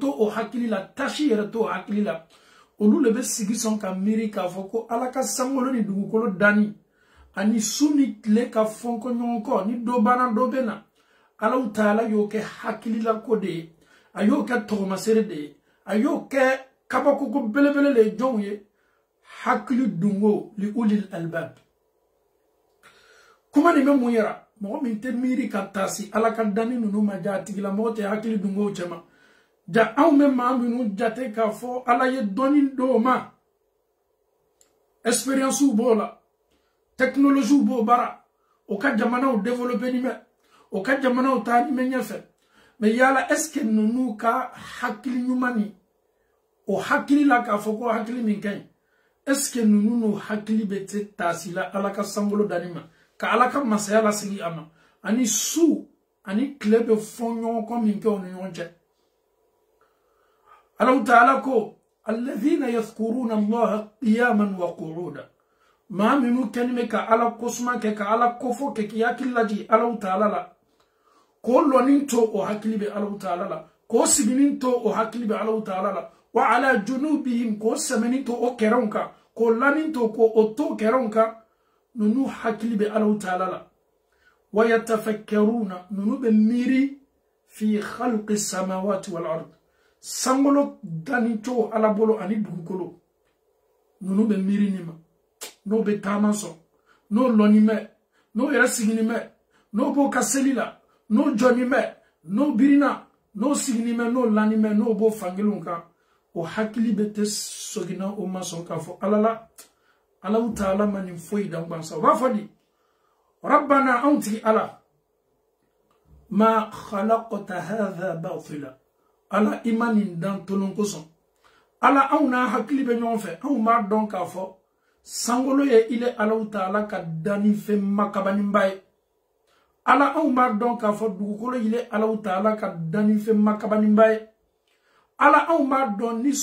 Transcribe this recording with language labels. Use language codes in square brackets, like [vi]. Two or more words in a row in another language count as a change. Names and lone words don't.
[bm] to o hakili la tasi yɛrɛ to o hakili la olu de bɛ sigi sɔn ka miiri k'a fɔ ko ala ka sankolo ni dugukolo danni ani su ni tile ka fɔnkɔ ɲɔgɔn kɔ ni dɔ banna dɔ bɛ na alaw taala y'o kɛ hakililako de ye a y'o kɛ tɔgɔmasere de ye a y'o kɛ kabakoko belebele de ye jɔnw ye hakili dungo [ar] لأولي الألباب [bm] kuma nin bɛ mun yɛrɛ mɔgɔ min tɛ miiri ka taasi ala ka danni ninnu ma ja a tigila mɔgɔ tɛ hakili dungo cɛma ja anw bɛ maa minnu jate k'a fɔ ala ye dɔnni d'o ma expérience b'o la technologie b'o bara o ka jamanaw développer ni mɛ o ka jamanaw taa ni mɛ ɲɛfɛ mais yala [fr] est-ce que [bm] ninnu ka hakili ɲuman ni o hakili la k'a fɔ ko hakili min ka ɲi [fr] est-ce que [bm] ninnu n'o hakili bɛ te taasi la ala ka sankolo danni ma ka ala ka masaya lasigi a ma ani su ani tile bɛ fɔn ɲɔgɔn kɔ min kɛ o ni ɲɔgɔn cɛ alaw taala ko [ar] الذين يذكرون الله قياما وقعودا [bm] maa minnu kɛni bɛ ka ala kosuma kɛ ka ala kofɔ kɛ k'i hakili lajigi alaw taala la k'o lɔnni to o hakili bɛ alaw taala la k'o siginin to o hakili bɛ alaw taala la [ar] وعلى جنوبهم [bm] k'o sɛmɛni to o kɛrɛnw kan k'o lani to k'o to kɛrɛnw kan nunu hakili bɛ alaw taala la wa yatafakkaruna nunu bɛ miiri [ar] في خلق السماوات والأرض [bm] sankolo danni cogo ala bolo ani dugukolo nunu bɛ miiri ni ma n'o bɛ taama sɔn n'o lɔnni mɛ n'o yɛrɛ sigini mɛ n'o b'o ka seli la n'o jɔnni mɛ n'o birina n'o sigini mɛ n'o lani mɛ n'o b'o fankelenw kan o hakili bɛ tɛ sɔgina o ma sɔn k'a fɔ ala la alaw taala ma nin foyi dan gbansa o b'a fɔ di rabbana anw tigi ala [ar] ما خلقت هذا باطلا [bm] ala i ma nin dan tolon kosɔn ala anw n'a hakili bɛ ɲɔgɔn fɛ anw b'a dɔn k'a fɔ sankolo ye ile alaw taala ka danni fɛn makabaninba ye ala anw b'a dɔn k'a fɔ dugukolo ile alaw taala ka danni fɛn makabaninba ye ala anw b'a dɔn ni